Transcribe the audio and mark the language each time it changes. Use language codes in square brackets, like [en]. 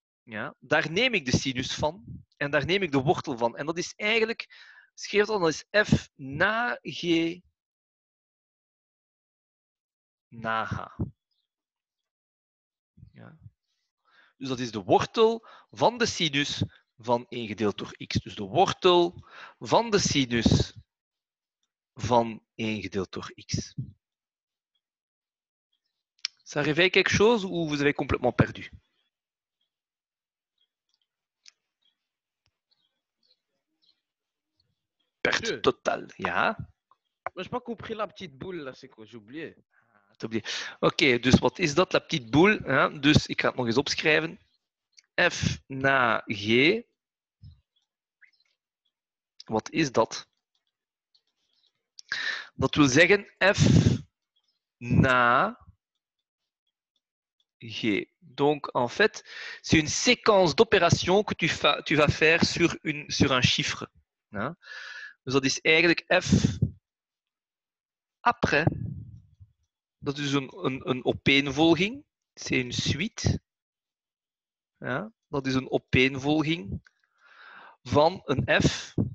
[nl] Ja, daar neem ik de sinus van. En daar neem ik de wortel van. En dat is eigenlijk, schreef dan, dat is f na g na h. Ja. Dus dat is de wortel van de sinus van 1 gedeeld door x. Dus de wortel van de sinus van 1 gedeeld door x. [fr] Ça réveille quelque chose ou vous avez complètement perdu? Perte totale, ja. Maar je n'ai pas compris la petite boule, là, c'est quoi? J'ai oublié. [nl] Oké, dus wat is dat, [fr] la petite boule? [nl] Ja, dus ik ga het nog eens opschrijven. F na G. Wat is dat? Dat wil zeggen F na G. [fr] Donc, en fait, c'est une séquence d'opérations que tu vas faire sur un chiffre. [nl] Ja? Dus dat is eigenlijk F après. Dat is een opeenvolging. [fr] C'est une suite. [nl] Ja, dat is een opeenvolging van een f.